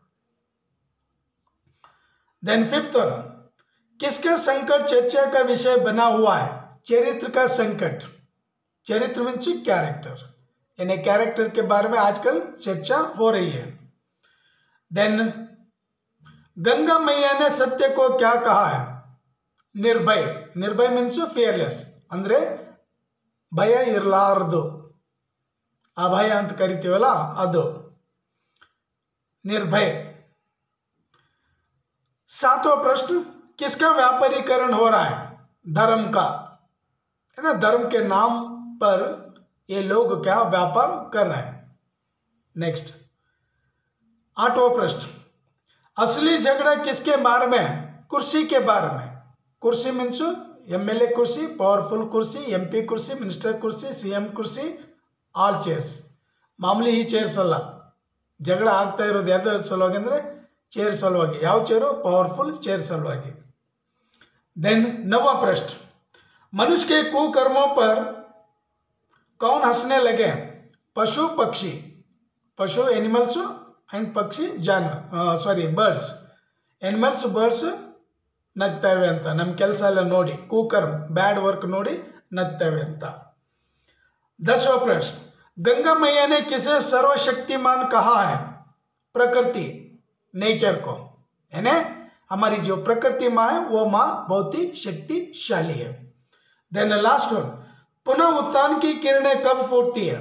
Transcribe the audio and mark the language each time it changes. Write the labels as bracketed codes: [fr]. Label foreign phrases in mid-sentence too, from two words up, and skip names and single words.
[en] then fifth one, [hi] किसके संकट चर्चा का विषय बना हुआ है? चरित्र का संकट. चरित्र [en] means character, [hi] यानी कैरेक्टर के बारे में आजकल चर्चा हो रही है. देन गंगा मैया ने सत्य को क्या कहा है? निर्भय. निर्भय [en] means fearless, [kn] ಅಂದ್ರೆ ಭಯ ಇರಲಾರದು, ಅಭಯ ಅಂತ ಕರಿತೀವಲ್ಲ ಅದು ನಿರ್ಭಯ. [hi] सातवां प्रश्न, किसका व्यापारीकरण हो रहा है? धर्म का, है ना. धर्म के नाम पर ये लोग क्या व्यापार कर रहे हैं. नेक्स्ट आठवां प्रश्न, असली झगड़ा किसके बारे में? कुर्सी के बारे में. कुर्सी [en] means MLA [hi] कुर्सी, पावरफुल कुर्सी, MP कुर्सी, मिनिस्टर कुर्सी, CM कुर्सी, [en] all chairs. [kn] ಮಾಮೂಲಿ ಈ ಚೇರ್ಸ್ ಅಲ್ಲ. ಜಗಳ ಆಗ್ತಾ ಇರೋದು ಯಾವ್ದ್ರ ಸಲುವಾಗಿ ಅಂದರೆ चेयर सलुವಾಗಿ. ಯಾವ ಚೇರು? [en] powerful chair [kn] सलुವಾಗಿ. [hi] देन नवा प्रश्न, मनुष्य के कुकर्मों पर कौन हंसने लगे? पशु पक्षी. पशु [en] animals and [hi] पक्षी जानवर, [en] sorry birds. animals birds [kn] ನಗ್ತವೆ ಅಂತ, ನಮ್ಮ ಕೆಲಸ ಎಲ್ಲ ನೋಡಿ ಕುಕರ್ಮ್ [en] bad work [kn] ನೋಡಿ ನಗ್ತವೆ ಅಂತ. [hi] 10वां प्रश्न, गंगा मैया ने किसे सर्वशक्तिमान कहा है? प्रकृति, नेचर को, है ना. हमारी जो प्रकृति माँ है वो माँ बहुत ही शक्तिशाली है. [en] then last one, [hi] पुनः उत्थान की किरणें कब फूटती है?